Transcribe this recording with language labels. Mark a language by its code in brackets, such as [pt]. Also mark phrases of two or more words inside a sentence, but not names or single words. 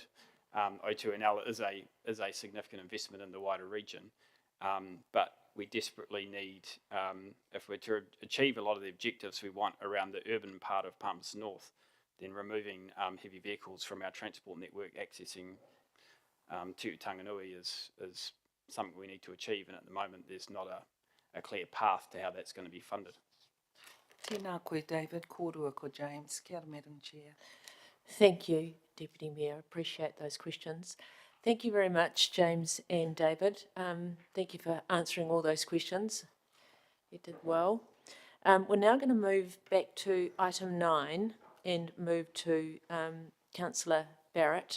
[en] O2NL is a significant investment in the wider region, but we desperately need, if we're to achieve a lot of the objectives we want around the urban part of Palmerston North, then removing heavy vehicles from our transport network accessing to Tanganui is something we need to achieve, and at the moment there's not a clear path to how that's going to be funded. [mi] Tēnā koe, David. Kōrua ko James. Kia ora, [en] Madam Chair. Thank you, Deputy Mayor. Appreciate those questions. Thank you very much, James and David. Thank you for answering all those questions. You did well. We're now going to move back to item 9 and move to Councillor Barrett.